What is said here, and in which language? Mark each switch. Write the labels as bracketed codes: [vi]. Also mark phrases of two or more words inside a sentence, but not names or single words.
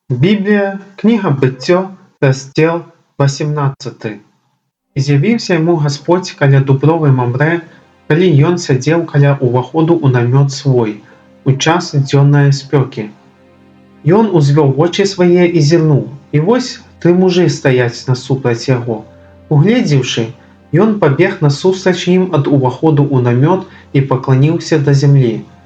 [uk] Біблія, книга Буття, розділ 18. І з'явився йому Господь [be] каля дуброви Мамре, калі ён сядзеў каля ўваходу ў намёт свой, у час дзённае спёкі. Ён узвёў вочы свае і зірнуў, і вось 3 мужы стаяць насупраць яго. Угледзеўшы, ён пабег насустрач ім ад уваходу ў намёт і пакланіўся да зямлі.